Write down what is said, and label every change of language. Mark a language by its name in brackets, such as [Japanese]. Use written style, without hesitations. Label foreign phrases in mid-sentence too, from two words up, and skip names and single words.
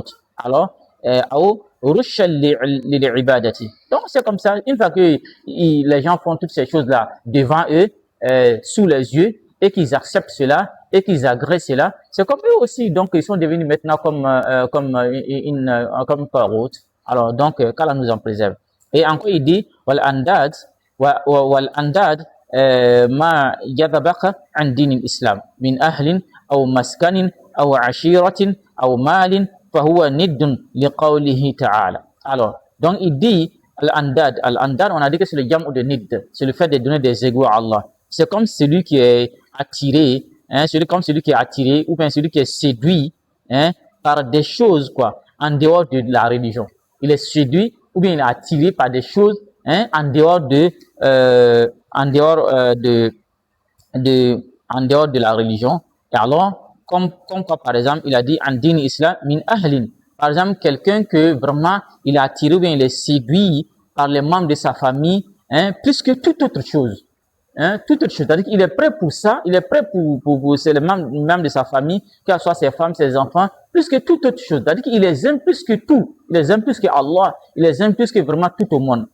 [French] Alors, donc c'est comme ça, une fois que les gens font toutes ces choses-là devant eux, sous les yeux, et qu'ils acceptent cela, et qu'ils agressent cela, c'est comme eux aussi, donc ils sont devenus maintenant comme route. Alors donc qu'Allah nous en préserve. Et encore il dit [Arabic] والأنداد ما يجذبك عن دين الإسلام من أهل أو مسكن أو عشيرة أو مال فهو ند لقوله تعالى. [French] Alors, donc il dit al-andad, on a dit que c'est le jam' de nid, c'est le fait de donner des égaux à Allah. C'est comme celui qui est attiré, hein, celui qui est attiré, ou bien celui qui est séduit, hein, par des choses, quoi, en dehors de la religion. Il est séduit, ou bien il est attiré par des choses, hein, en dehors de la religion. Et alors, comme quoi, par exemple, il a dit [Arabic] عن دين الإسلام من أهل. [French] Par exemple, quelqu'un que vraiment il est attiré ou bien il est séduit par les membres de sa famille, hein, plus que toute autre chose. Hein, toute autre chose. C'est-à-dire qu'il est prêt pour ça, il est prêt pour c'est les membres de sa famille, que ce soit ses femmes, ses enfants, plus que toute autre chose. C'est-à-dire qu'il les aime plus que tout. Il les aime plus que Allah. Il les aime plus que vraiment tout au monde.